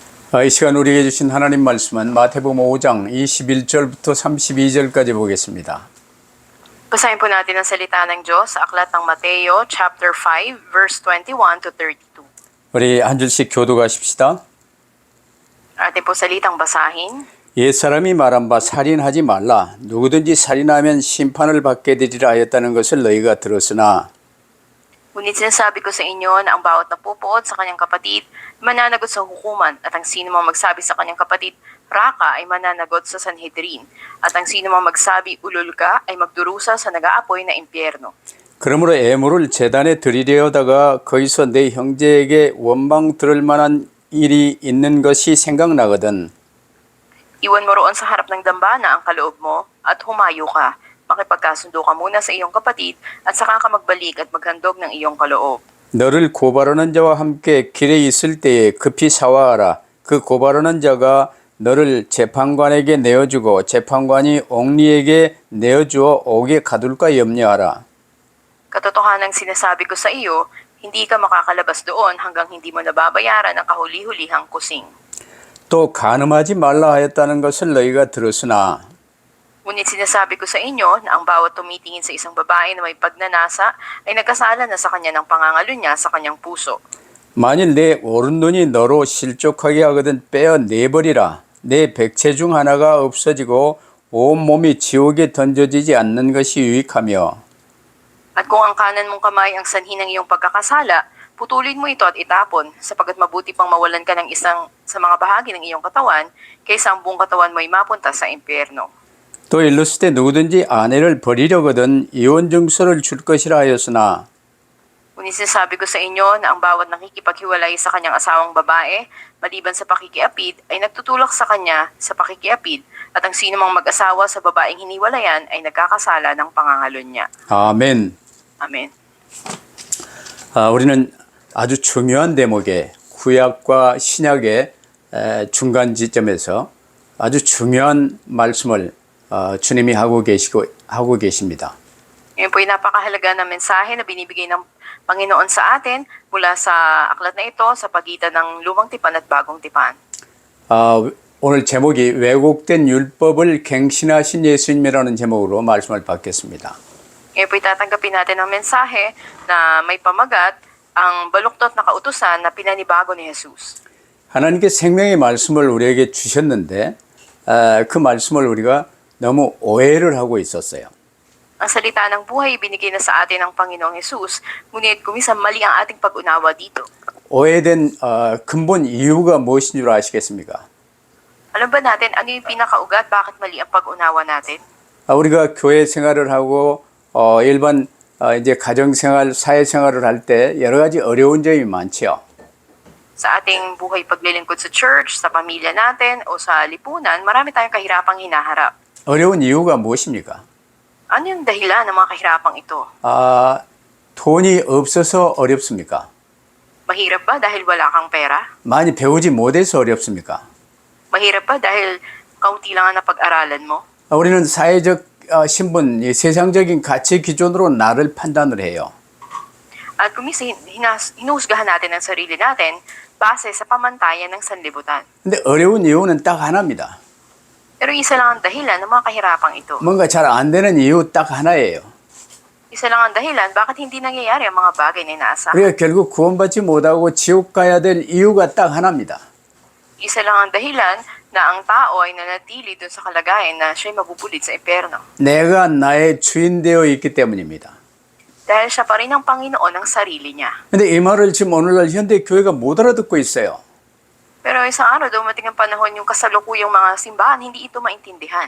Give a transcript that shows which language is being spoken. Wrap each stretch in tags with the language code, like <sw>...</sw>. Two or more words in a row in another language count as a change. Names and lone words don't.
<ko>이 시간 우리에게 주신 하나님 말씀은 마태복음 5장 21절부터 32절까지 보겠습니다.</ko> <tl>Basahin po natin ang salita ng Diyos sa aklat ng Mateo,</tl> <en>chapter 5, verse 21 to 32.</en> <ko>우리 한 줄씩 교독하십시다.</ko> <tl>Atin po salitang basahin.</tl> <ko>옛사람이 말한 바 살인하지 말라. 누구든지 살인하면 심판을 받게 되리라 하였다는 것을 너희가 들었으나</ko> <tl>Ngunit sinasabi ko sa inyo na ang bawat napupuot sa kanyang kapatid mananagot sa hukuman, at ang sino mang magsabi sa kanyang kapatid, raka, ay mananagot sa Sanhedrin, at ang sino mang magsabi, ulol ka, ay magdurusa sa nag-aapoy na impyerno.</tl> <ko>그러므로 애물을 제단에 드리려다가 거기서 내 형제에게 원망 들을 만한 일이 있는 것이 생각나거든.</ko> <tl>Iwan mo roon sa harap ng dambana ang kaloob mo at humayo ka. Makipagkasundo ka muna sa iyong kapatid at saka ka magbalik at maghandog ng iyong kaloob.</tl> <ko>너를 고발하는 자와 함께 길에 있을 때에 급히 사와하라. 그 고발하는 자가 너를 재판관에게 내어주고 재판관이 옥리에게 내어주어 옥에 가둘까 염려하라.</ko> <tl>Katotohanang sinasabi ko sa iyo, hindi ka makakalabas doon hanggang hindi mo nababayaran ang kahuli-hulihang kusing.</tl> <ko>또 간음하지 말라 하였다는 것을 너희가 들었으나</ko> <tl>Ngunit sinasabi ko sa inyo na ang bawat tumitingin sa isang babae na may pagnanasa ay nagkasala na sa kanya ng pangangalo niya sa kanyang puso.</tl> <ko>만일 내 오른눈이 너로 실족하게 하거든 빼어 내버리라. 내 백체 중 하나가 없어지고 온 몸이 지옥에 던져지지 않는 것이 유익하며</ko> <tl>At kung ang kanan mong kamay ang sanhi ng iyong pagkakasala, putulin mo ito at itapon, sapagkat mabuti pang mawalan ka ng isang sa mga bahagi ng iyong katawan, kaysa ang buong katawan mo'y mapunta sa impyerno.</tl> <ko>또 일렀을 때 누구든지 아내를 버리려거든 이혼 증서를 줄 것이라 하였으나</ko> <tl>Ngunit sinasabi ko sa inyo na ang bawat nakikipaghiwalay sa kanyang asawang babae, maliban sa pakikiapid, ay nagtutulak sa kanya sa pakikiapid, at ang sino mang mag-asawa sa babaeng hiniwalayan ay nagkakasala ng pangangalon niya.</tl> <ko>아멘.</ko> <tl>Amen.</tl> <ko>우리는 아주 중요한 대목에 구약과 신약의 중간 지점에서 아주 중요한 말씀을 주님이 하고 계십니다.</ko> <tl>Ngayon po ay napakahalaga na mensahe na binibigay ng Panginoon sa atin mula sa aklat na ito sa pagitan ng lumang tipan at bagong tipan.</tl> <ko>오늘 제목이 왜곡된 율법을 갱신하신 예수님이라는 제목으로 말씀을 받겠습니다.</ko> <tl>Ngayon po itatanggapin natin ang mensahe na may pamagat ang baluktot na kautusan na pinanibago ni Jesus.</tl> <ko>하나님께 생명의 말씀을 우리에게 주셨는데 그 말씀을 우리가 너무 오해를 하고 있었어요.</ko> <tl>Ang salita ng buhay binigay na sa atin ng Panginoong Jesus, ngunit kuminsan mali ang ating pag-unawa dito.</tl> <ko>오해된 근본 이유가 무엇인 줄 아시겠습니까?</ko> <tl>Alam ba natin ano yung pinakaugat bakit mali ang pag-unawa natin?</tl> <ko>우리가 교회 생활을 하고 일반 이제 가정 생활, 사회 생활을 할 때 여러 가지 어려운 점이 많지요.</ko> <tl>Sa ating buhay paglilingkod sa church, sa pamilya natin, o sa lipunan, marami tayong kahirapang hinaharap.</tl> <ko>어려운 이유가 무엇입니까?</ko> <tl>Ano yung dahilan ng mga kahirapang ito?</tl> <ko>돈이 없어서 어렵습니까?</ko> <tl>Mahirap ba dahil wala kang pera?</tl> <ko>많이 배우지 못해서 어렵습니까?</ko> <tl>Mahirap ba dahil kaunti lang ang napag-aralan mo?</tl> <ko>우리는 사회적 신분, 세상적인 가치 기준으로 나를 판단을 해요.</ko> <tl>At kuminsan hinuhusgahan natin ang sarili natin base sa pamantayan ng sanlibutan.</tl> <ko>근데 어려운 이유는 딱 하나입니다.</ko> <tl>Pero isa lang ang dahilan ng mga kahirapang ito.</tl> <ko>뭔가 잘 안 되는 이유 딱 하나예요.</ko> <tl>Isa lang ang dahilan bakit hindi nangyayari ang mga bagay na inaasahan.</tl> <ko>우리가 결국 구원받지 못하고 지옥 가야 될 이유가 딱 하나입니다.</ko> <tl>Isa lang ang dahilan na ang tao ay nanatili dun sa kalagayan na siya'y mabubulit sa impyerno.</tl> <ko>내가 나의 주인 되어 있기 때문입니다.</ko> <tl>Dahil siya pa rin ang Panginoon ng sarili niya.</tl> <ko>근데 이 말을 지금 오늘날 현대 교회가 못 알아듣고 있어요.</ko> <tl>Pero isang araw dumating ang panahon yung kasalukuyang mga simbahan, hindi ito maintindihan.</tl>